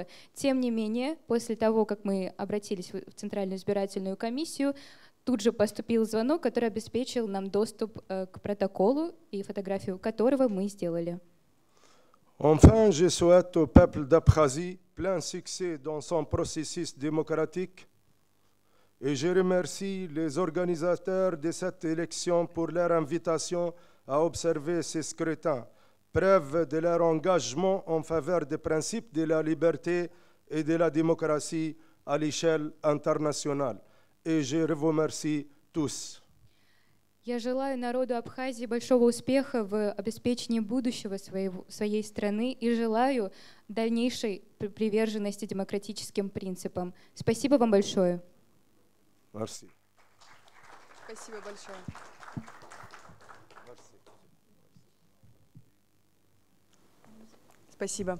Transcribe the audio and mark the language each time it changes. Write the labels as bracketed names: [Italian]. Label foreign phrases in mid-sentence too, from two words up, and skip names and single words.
[Russian] Тем не менее, после того, как мы обратились в Центральную избирательную комиссию, тут же поступил звонок, который обеспечил нам доступ к протоколу и фотографию которого мы сделали. [French] Enfin, je souhaite au peuple d'Abkhazie plein succès dans son processus démocratique et je remercie les organisateurs de cette élection pour leur invitation à observer ces scrutins, preuve de leur engagement en faveur des principes de la liberté et de la démocratie à l'échelle internationale. Et je vous remercie tous. [Russian] Я желаю народу Абхазии большого успеха в обеспечении будущего своей страны и желаю дальнейшей приверженности демократическим принципам. Спасибо вам большое. [French] Merci. [Russian] Спасибо большое. Спасибо.